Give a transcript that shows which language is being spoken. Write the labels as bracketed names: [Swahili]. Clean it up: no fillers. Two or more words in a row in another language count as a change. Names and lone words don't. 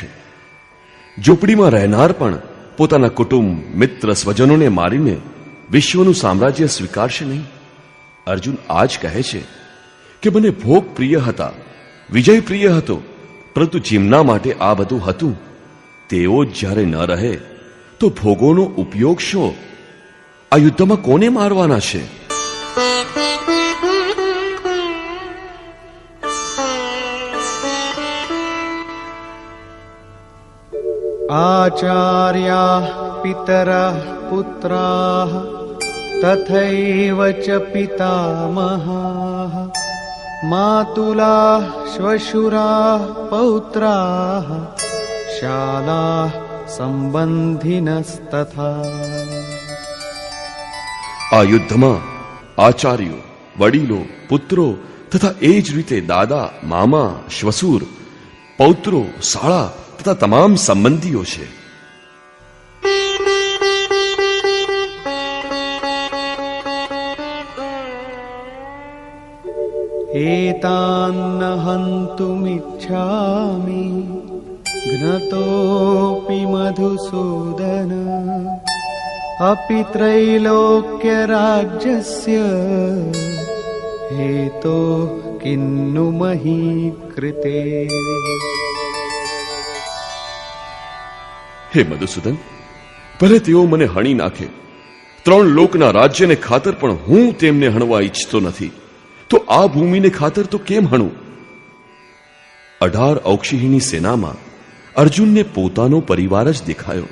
[Gujarati] ઝૂંપડીમાં રહેનાર પણ પોતાના કુટુંબ, મિત્ર, સ્વજનોને મારીને વિશ્વનું સામ્રાજ્ય સ્વીકારશે નહીં. અર્જુન આ જ કહે છે કે મને ભોગ પ્રિય હતા, વિજય પ્રિય હતો, પરંતુ જેમના માટે આ બધું હતું તેઓ જ જ્યારે ન રહે તો ભોગોનો ઉપયોગ શું? આ યુદ્ધમાં કોને મારવાના છે? [Sanskrit] आचार्याः पितरः पुत्राः तथैव च पितामहाः मातुलाः श्वशुराः पौत्राः शालाः संबंधिनस्तथा। [Gujarati] આ યુદ્ધમાં આચાર્યો, વડીલો, પુત્રો તથા એ જ રીતે દાદા, મામા, શ્વસુર, પૌત્રો, શાળા તથા તમામ સંબંધીઓ છે. [Sanskrit] एतान्न हन्तुमिच्छामि घ्नतोऽपि मधुसूदन अपि त्रैलोक्यराज्यस्य हेतो किन्नु मही कृते। [Gujarati] હે મધુસૂદન, ભલે તેઓ મને હણી નાખે, 3 લોકના રાજ્યને ખાતર પણ હું તેમને હણવા ઈચ્છતો નથી. તો આ ભૂમિને ખાતર તો કેમ હણું? 18 ઔક્ષિણીની સેનામાં અર્જુનને પોતાનો પરિવાર જ દેખાયો.